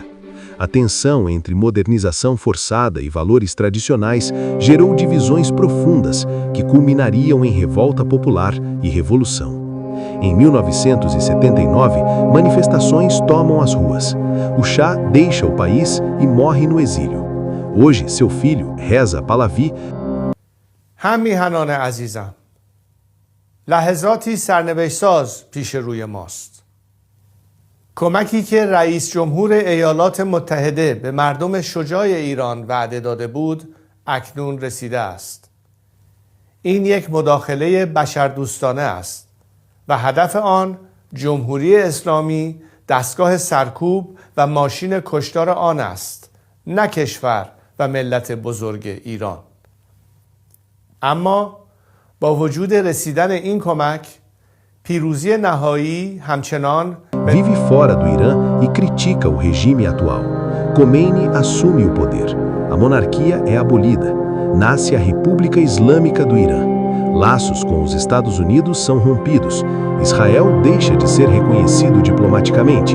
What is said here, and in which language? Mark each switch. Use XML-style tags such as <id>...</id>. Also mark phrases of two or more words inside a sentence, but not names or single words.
<pt>A tensão entre modernização forçada e valores tradicionais gerou divisões profundas que culminariam em revolta popular e revolução. Em 1979, manifestações tomam as ruas. O Shah deixa o país e morre no exílio. Hoje, seu filho, Reza Pahlavi,</pt> <fa>هم میهنان عزیزم لحظاتی سرنوشت‌ساز پیش روی ماست. کمکی که رئیس جمهور ایالات متحده به مردم شجاع ایران وعده داده بود اکنون رسیده است. این یک مداخله بشردوستانه است و هدف آن جمهوری اسلامی دستگاه سرکوب و ماشین کشتار آن است، نه کشور و ملت بزرگ ایران. اما با وجود رسیدن این کمک، پیروزی نهایی همچنان</fa> <pt>vive fora do Irã e critica o regime atual. Khomeini assume o poder. A monarquia é abolida. Nasce a República Islâmica do Irã. Laços com os Estados Unidos são rompidos. Israel deixa de ser reconhecido diplomaticamente.</pt>